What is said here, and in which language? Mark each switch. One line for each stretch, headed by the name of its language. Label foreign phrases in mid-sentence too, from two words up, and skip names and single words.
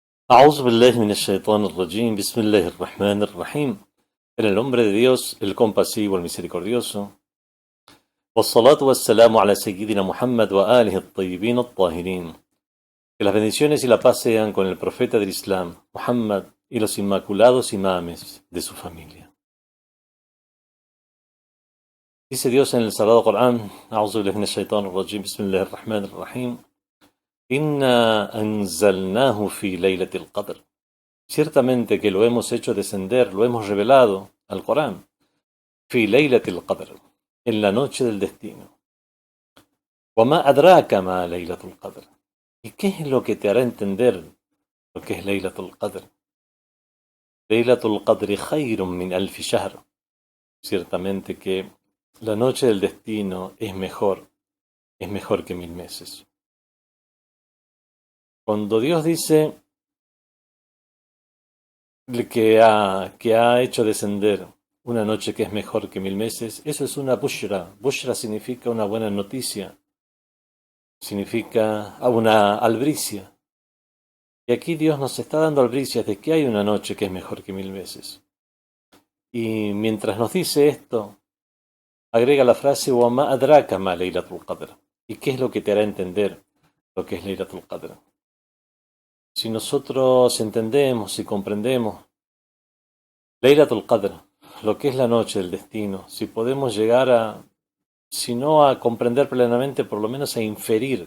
Arabic: أعوذ بالله من الشيطان الرجيم بسم الله الرحمن الرحيم
Spanish: En el nombre de Dios, el compasivo, el misericordioso.
Arabic: والصلاة والسلام على سيدنا محمد وآله الطيبين الطاهرين.
Spanish: Que las bendiciones y la paz sean con el profeta del Islam, Muhammad, y los inmaculados imames de su familia. Dice Dios en el Sagrado Corán,
Arabic: أعوذ بالله من الشيطان الرجيم بسم الله الرحمن الرحيم إنا أنزلناه في ليلة القدر.
Spanish: Ciertamente que lo hemos hecho descender, lo hemos revelado al Corán.
Arabic: في ليلة القدر,
Spanish: en la noche del destino.
Arabic: وما أدراك ما ليلة القدر.
Spanish: ¿Y qué es lo que te hará entender lo que es Laylatul Qadr?
Arabic: ليلة القدر خير من ألف شهر.
Spanish: Ciertamente que la noche del destino es mejor que 1000 meses. Cuando Dios dice que ha hecho descender una noche que es mejor que 1000 meses, eso es una bushra. Bushra significa una buena noticia, significa una albricia. Y aquí Dios nos está dando albricias de que hay una noche que es mejor que 1000 meses. Y mientras nos dice esto, agrega la frase
Arabic: وَمَا أَدْرَاكَ مَا لَيْلَةُ الْقَدْرِ.
Spanish: ¿Y qué es lo que te hará entender lo que es Laylatul Qadr? Si nosotros entendemos y comprendemos Laylatul Qadr, lo que es la noche del destino, si podemos llegar a, si no a comprender plenamente, por lo menos a inferir